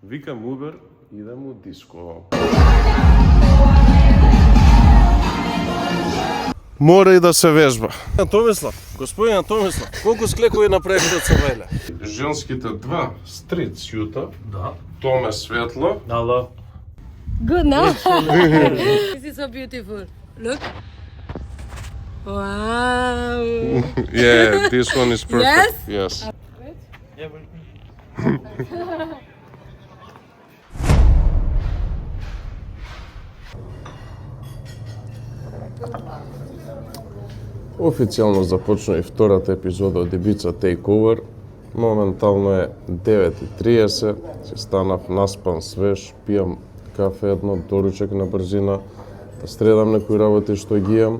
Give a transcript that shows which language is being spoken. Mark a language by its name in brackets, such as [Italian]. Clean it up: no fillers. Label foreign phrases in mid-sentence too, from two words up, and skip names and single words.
[Macedonian] Викам Убер, идем у диско. Мора и да се вежба. Томислав, господин Томислав, колку склекови направите од Цавеле? Женските два, стрит сјута. Да. Томе светло. Ало. [English] Good, no? This is so beautiful. Look. Wow. Yeah, this one is perfect. Yes. [Macedonian] Официјално започна и втората епизода од Ибица Takeover. Моментално е 9:30, си станав наспан, свеж, пијам кафе едно, доручек на брзина, да средам некои работи што ги имам.